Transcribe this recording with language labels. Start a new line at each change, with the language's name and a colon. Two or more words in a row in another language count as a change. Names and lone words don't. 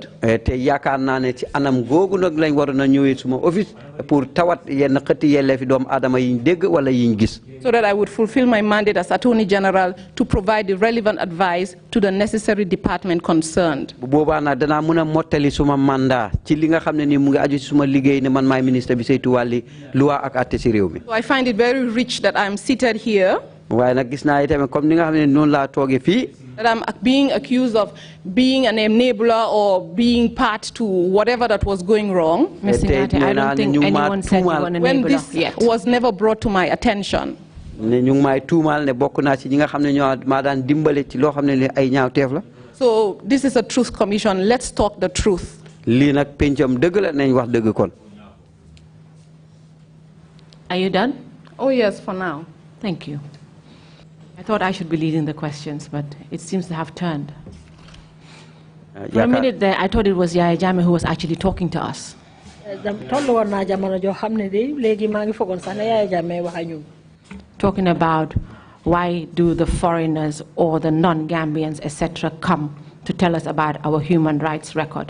Wolof: te yaakaar naa ne ci anam googu nag lañ waroon a ñëwee suma office pour tawat yenn xëtti yelleefi doomu aadama yiñ dégg wala yiñ gis.
English: So that I would fulfill my mandate as Attorney General to provide the relevant advice to the necessary department concerned.
Wolof: bu boobaa nag danaa mën a mottali suma mandat ci li nga xam ne nii mu ngi aju ci suma liggéey ne man maay ministre bi saytu wàlli loi ak àtte ci réew mi.
English: So I find it very rich that I'm seated here.
Wolof: waaye nag gis naa itamit comme ni nga xam ne noonu laa toogee fii.
English: That I'm being accused of being an enabler or being part to whatever that was going wrong. Ms. Singhateh, I don't think anyone said you were an enabler when this was never brought to my attention.
Wolof: ne ñu ngi may tuumaal ne bokk naa ci ñi nga xam ne ñoo maa daan dimbale ci loo xam ne ay ñaawteef la.
English: So this is a truth commission. Let's talk the truth.
Wolof: lii nag pencam dëgg la nañ wax dëgg kon.
English: Are you done? Oh yes, for now. Thank you. I thought I should be leading the questions, but it seems to have turned. For a minute there, I thought it was Yaya Jammeh who was actually talking to us. Talking about why do the foreigners or the non-Gambians, etc., come to tell us about our human rights record.